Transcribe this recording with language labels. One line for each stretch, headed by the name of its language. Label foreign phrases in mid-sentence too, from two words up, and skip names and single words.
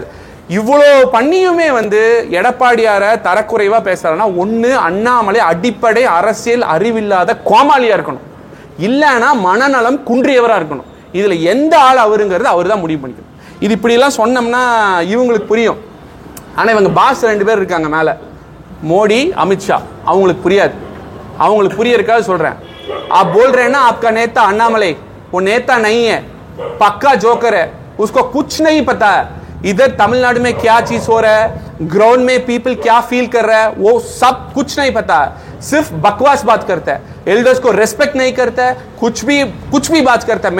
Tamil: இவ்வளோ பண்ணியுமே வந்து எடப்பாடியார தரக்குறைவாக பேசுறாருன்னா ஒன்று அண்ணாமலை அடிப்படை அரசியல் அறிவில்லாத கோமாளியாக இருக்கணும், இல்லைன்னா மனநலம் குன்றியவராக இருக்கணும். இதில் எந்த ஆள் அவருங்கிறது அவர் தான் முடிவு பண்ணிக்கணும். இது இப்படிலாம் சொன்னோம்னா இவங்களுக்கு புரியும். ஆனால் இவங்க பாஸ் 2 பேர் இருக்காங்க மேலே, மோடி அமித்ஷா, அவங்களுக்கு புரியாது. அவங்களுக்கு புரியறதுக்காக சொல்கிறேன்.
Hindi: आप बोल रहे हैं ना आपका नेता अन्नामलई वो नेता नहीं है, पक्का जोकर है, उसको कुछ नहीं पता है इधर तमिलनाडु में क्या चीज हो रहा है, ग्राउंड में पीपल क्या फील कर रहा है, वो सब कुछ नहीं पता है. सिर्फ बकवास बात करता है, एल्डर्स को रेस्पेक्ट नहीं करता है, कुछ भी बात करता है.